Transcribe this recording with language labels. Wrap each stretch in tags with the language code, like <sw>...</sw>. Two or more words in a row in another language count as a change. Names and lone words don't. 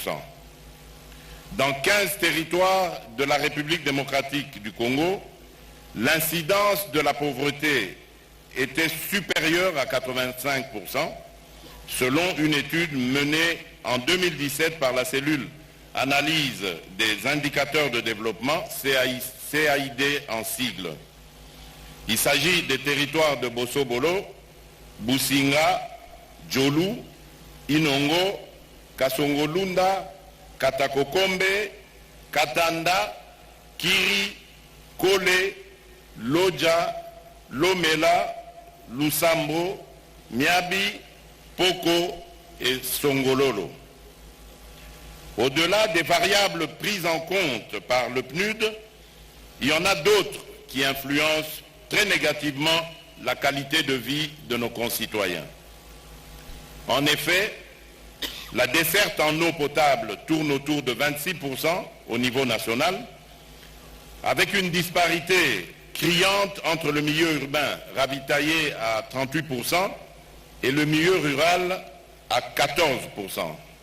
<fr>Dans 15 territoires de la République démocratique du Congo, l'incidence de la pauvreté était supérieure à 85%, selon une étude menée en 2017 par la cellule Analyse des indicateurs de développement, CAID en sigle. Il s'agit des territoires de Bosso-Bolo, Businga, Djolu, Inongo, Kasongolunda, Katakokombe, Katanda, Kiri, Kole, Loja, Lomela, Lusambo, Miabi, Poko et Songololo. Au-delà des variables prises en compte par le PNUD, il y en a d'autres qui influencent très négativement la qualité de vie de nos concitoyens. En effet, la desserte en eau potable tourne autour de 26% au niveau national, avec une disparité criante entre le milieu urbain ravitaillé à 38% et le milieu rural à 14%.</fr>